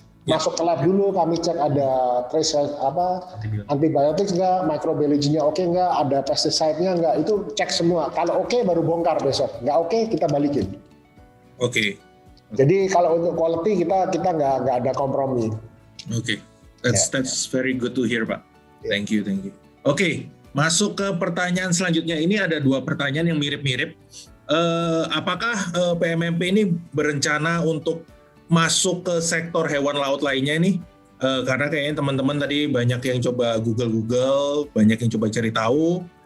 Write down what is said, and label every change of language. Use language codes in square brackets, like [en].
[id] Masuk ke lab dulu, kami cek ada trace antibiotik enggak, microbiology-nya oke enggak, ada pesticide-nya enggak, itu cek semua. Kalau oke baru bongkar besok, enggak oke kita balikin. Oke. Jadi kalau untuk quality kita enggak ada kompromi. Oke. [en] That's very good to hear Pak. Thank you. [id] Oke, masuk ke pertanyaan selanjutnya. Ini ada 2 pertanyaan yang mirip-mirip. Apakah PMMP ini berencana untuk masuk ke sektor hewan laut lainnya nih? Karena kayaknya teman-teman tadi banyak yang coba Google, banyak yang coba cari tahu.